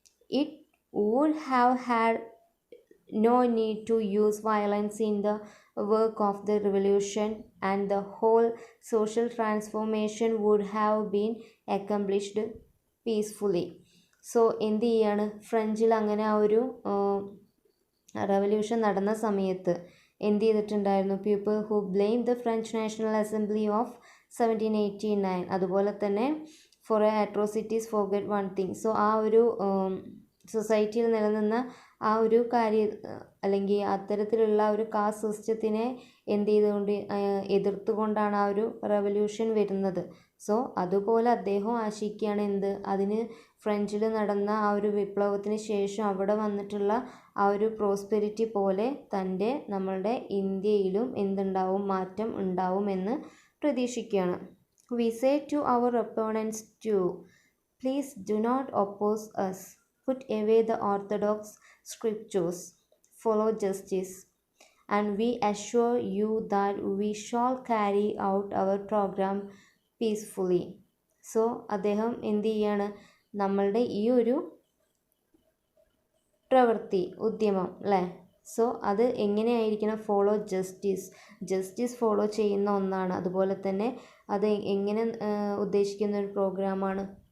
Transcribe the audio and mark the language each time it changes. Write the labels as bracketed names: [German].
[English] it would have had no need to use violence in the work of the revolution, and the whole social transformation would have been accomplished peacefully. [Malayalam] So എന്ത് ചെയ്യാണ്? ഫ്രഞ്ചിൽ അങ്ങനെ ആ ഒരു revolution നടന്ന സമയത്ത് എന്ത് ചെയ്തിട്ടുണ്ടായിരുന്നു? [English] People who blame the French National Assembly of 1789, അതുപോലെ തന്നെ for atrocities forget one thing. [Malayalam] So ആ ഒരു സൊസൈറ്റിയിൽ നിലനിന്ന ആ ഒരു അല്ലെങ്കിൽ അത്തരത്തിലുള്ള ഒരു കാസ്റ്റ് സിസ്റ്റത്തിനെ എന്ത് ചെയ്തുകൊണ്ട് എതിർത്തുകൊണ്ടാണ് ആ ഒരു റെവല്യൂഷൻ വരുന്നത്. സോ അതുപോലെ അദ്ദേഹം ആശിക്കുകയാണ് എന്ത്? അതിന് ഫ്രഞ്ചിൽ നടന്ന ആ ഒരു വിപ്ലവത്തിന് ശേഷം അവിടെ വന്നിട്ടുള്ള ആ ഒരു പ്രോസ്പെരിറ്റി പോലെ നമ്മളുടെ ഇന്ത്യയിലും എന്തുണ്ടാവും? മാറ്റം ഉണ്ടാവുമെന്ന് പ്രതീക്ഷിക്കുകയാണ്. [English] We say to our opponents too, please do not oppose us. Put away the orthodox scriptures. Follow justice. And we assure you that we shall carry out our program peacefully. [Malayalam] So അദ്ദേഹം എന്ത് ചെയ്യാണ്? നമ്മളുടെ ഈ ഒരു പ്രവൃത്തി, ഉദ്യമം അല്ലേ? So അത് എങ്ങനെയായിരിക്കണം? ഫോളോ ജസ്റ്റിസ് ഫോളോ ചെയ്യുന്ന ഒന്നാണ്. അതുപോലെ തന്നെ അത് എങ്ങനെ ഉദ്ദേശിക്കുന്ന ഒരു പ്രോഗ്രാമാണ്?